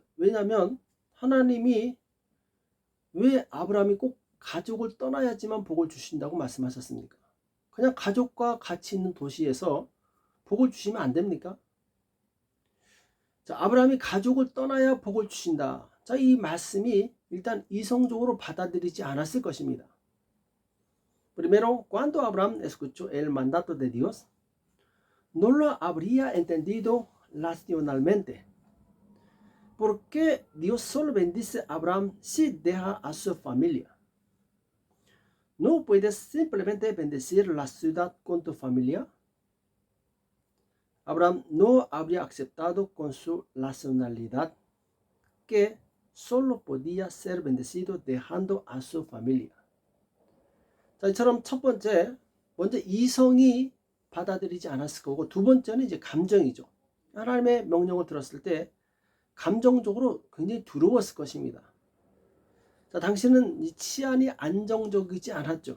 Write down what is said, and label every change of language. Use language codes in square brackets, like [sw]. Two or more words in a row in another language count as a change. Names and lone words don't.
[ko] 왜냐하면 하나님이 왜 아브라함이 꼭 가족을 떠나야지만 복을 주신다고 말씀하셨습니까? 그냥 가족과 같이 있는 도시에서 복을 주시면 안 됩니까? 자, 아브라함이 가족을 떠나야 복을 주신다. 자, 이 말씀이 일단 이성적으로 받아들이지 않았을 것입니다. [es] Primero, cuando Abraham escuchó el mandato de Dios, no lo habría entendido racionalmente. ¿Por qué Dios solo bendice a Abraham si deja a su familia? ¿No puedes simplemente bendecir la ciudad con tu familia? Abraham no habría aceptado con su racionalidad que solo podía ser bendecido dejando a su familia. [ko] 자, 이처럼 첫 번째, 먼저 이성이 받아들이지 않았을 거고, 두 번째는 이제 감정이죠. 하나님의 명령을 들었을 때 감정적으로 굉장히 두려웠을 것입니다. 자, 당신은 이 치안이 안정적이지 않았죠.